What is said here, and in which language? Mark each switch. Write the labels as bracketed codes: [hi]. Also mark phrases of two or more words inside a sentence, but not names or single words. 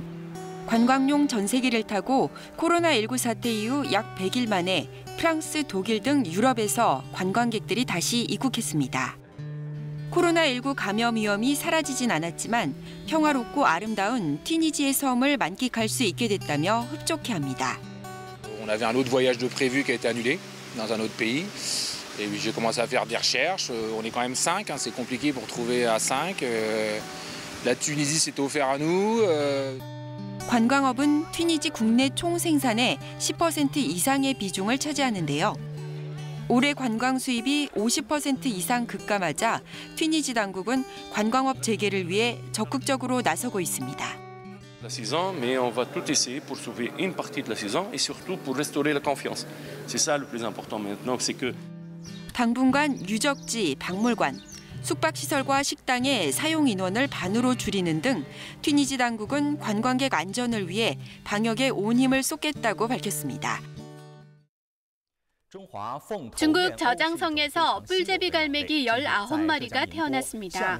[ko] 관광용 전세기를 타고 코로나19 사태 이후 약 100일 만에 프랑스, 독일 등 유럽에서 관광객들이 다시 입국했습니다. 코로나19 감염 위험이 사라지진 않았지만 평화롭고 아름다운 튀니지의 섬을 만끽할 수 있게 됐다며 흡족해합니다. [fr] On avait un autre voyage de prévu qui a été annulé dans un autre pays. Et j'ai commencé à faire des recherches. On est quand même 5, c'est compliqué pour trouver à 5. La Tunisie s'est offert à nous. [ko] 관광업은 튀니지 국내 총 생산의 10% 이상의 비중을 차지하는데요. 올해 관광 수입이 50% 이상 급감하자 튀니지 당국은 관광업 재개를 위해 적극적으로 나서고 있습니다. [fr] La saison, mais on va tout essayer pour sauver une partie de la saison et surtout pour restaurer la confiance. C'est ça le plus important maintenant, c'est que [ko] 당분간 유적지, 박물관, 숙박시설과 식당의 사용 인원을 반으로 줄이는 등 튀니지 당국은 관광객 안전을 위해 방역에 온 힘을 쏟겠다고 밝혔습니다. 중국 저장성에서 뿔제비 갈매기 19마리가 태어났습니다.